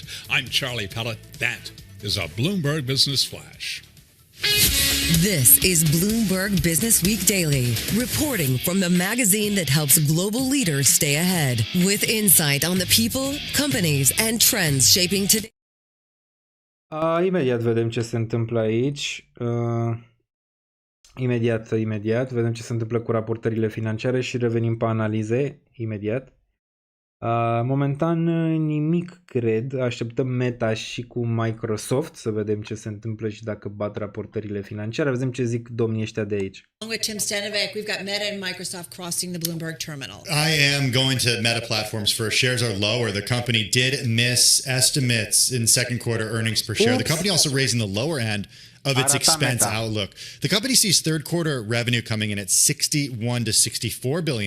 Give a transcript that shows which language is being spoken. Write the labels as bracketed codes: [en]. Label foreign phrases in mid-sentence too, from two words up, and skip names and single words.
[en] I'm Charlie Pellet. That is a Bloomberg Business Flash. This is Bloomberg Business Week Daily, reporting from the magazine that helps global leaders stay ahead, with insight on the people, companies, and trends shaping today. [ro] Imediat vedem ce se întâmplă aici. Imediat vedem ce se întâmplă cu raportările financiare și revenim pe analize imediat. Momentan nimic, cred. Așteptăm Meta și cu Microsoft să vedem ce se întâmplă și dacă bat raportările financiare. Vedem ce zic domnii ăștia de aici. [en] With Tim Stenovec, we've got Meta and Microsoft crossing the Bloomberg terminal. I am going to Meta Platforms first. Shares are lower. The company did miss estimates in second quarter earnings per share. The company also raising the lower end of its expense outlook. The company sees third quarter revenue coming in at $61 to $64 billion.